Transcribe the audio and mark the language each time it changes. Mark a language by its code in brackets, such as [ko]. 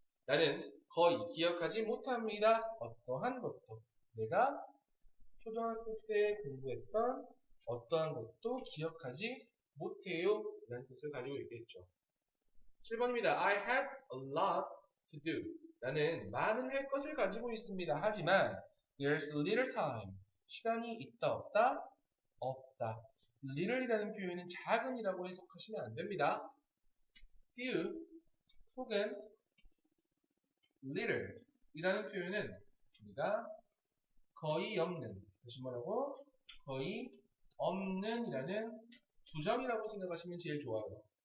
[ko] 나는 거의 기억하지 못합니다. 어떠한 것도. 내가 초등학교 때 공부했던 어떠한 것도 기억하지 못해요. 라는 뜻을 가지고 있겠죠. 7번입니다. [en] I have a lot to do. [ko] 나는 많은 할 것을 가지고 있습니다. 하지만 [en] there's little time. [ko] 시간이 있다 없다? 없다. little이라는 표현은 작은이라고 해석하시면 안 됩니다. few 혹은 little 이라는 표현은 우리가 거의 없는, 다시 뭐라고? 거의 없는 이라는 부정이라고 생각하시면 제일 좋아요.